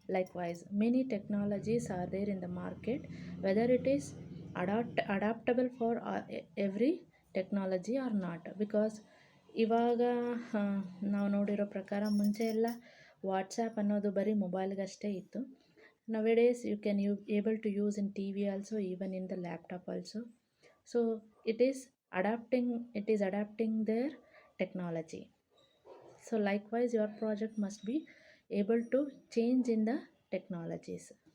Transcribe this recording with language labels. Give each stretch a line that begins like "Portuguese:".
English: Likewise, many technologies are there in the market, whether it is adaptable for every technology or not. Because
Kannada: ಇವಾಗ ನಾವು ನೋಡಿರೋ ಪ್ರಕಾರ ಮುಂಚೆ ಎಲ್ಲ ವಾಟ್ಸಾಪ್ ಅನ್ನೋದು ಬರೀ ಮೊಬೈಲ್ಗಷ್ಟೇ ಇತ್ತು.
English: Nowadays you can able to use in TV also, even in the laptop also. So it is adapting their technology. So likewise your project must be able to change in the technologies.